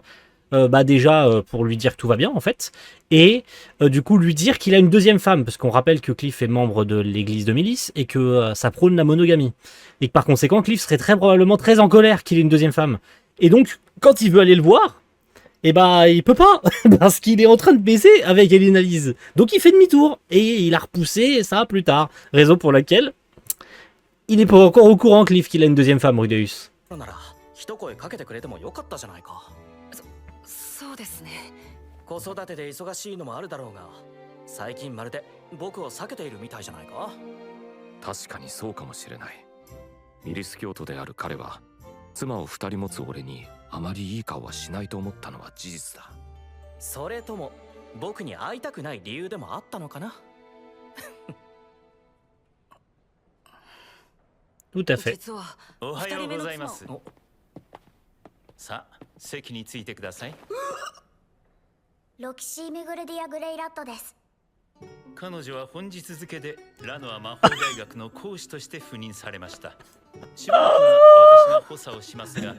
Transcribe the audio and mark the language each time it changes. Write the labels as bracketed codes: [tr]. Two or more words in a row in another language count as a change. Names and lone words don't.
[fr] déjà pour lui dire que tout va bien en fait, et du coup lui dire qu'il a une deuxième femme, parce qu'on rappelle que Cliff est membre de l'église de Milice et que ça prône la monogamie, et que par conséquent Cliff serait très probablement très en colère qu'il ait une deuxième femme, et donc quand il veut aller le voir, et il peut pas, parce qu'il est en train de baiser avec Elena Lise, donc il fait demi-tour, et il a repoussé ça plus tard, raison pour laquelle il n'est pas encore au courant Cliff qu'il a une deuxième femme, Rudeus. [ja] そうですね。子育てで忙しいのもあるだろうが、最近まるで僕を避けているみたいじゃないか。確かにそうかもしれない。ミリス教徒である彼は妻を二人持つ俺にあまりいい顔はしないと思ったのは事実だ。それとも僕に会いたくない理由でもあったのかな。 [fr] Tout à fait. [ja] おはようございます。さあ、席についてください。ロキシー・ミグルディア・グレイラットです。彼女は本日付でラノア魔法大学の講師として赴任されました。しばらくは私が補佐をしますが、